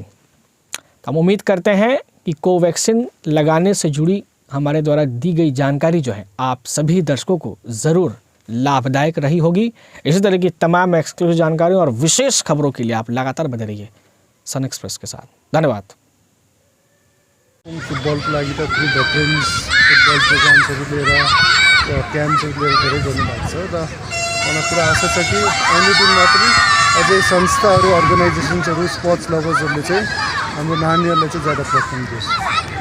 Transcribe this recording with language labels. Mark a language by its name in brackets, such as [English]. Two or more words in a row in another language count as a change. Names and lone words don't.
[Hindi] हम उम्मीद करते हैं कि कोवैक्सीन लगाने से जुड़ी हमारे द्वारा दी गई जानकारी जो है आप सभी दर्शकों को ज़रूर लाभदायक रही होगी। इसी तरह की तमाम एक्सक्लूसिव जानकारी और विशेष खबरों के लिए आप लगातार बने रहिए सन एक्सप्रेस के साथ। धन्यवाद। [Nepali] फुटबलको लागि त फेरि [English] veterans football programsहरू [Nepali] लिएर क्याम्प्सहरू लिएर धेरै गर्नुभएको छ र मलाई पुरा आशा छ कि आउने दिनमा पनि अझै संस्थाहरू अर्गनाइजेसन्सहरू [English] sports loversहरूले [Nepali] चाहिँ हाम्रो नानीहरूलाई चाहिँ ज्यादा प्रोत्साहन दियोस्।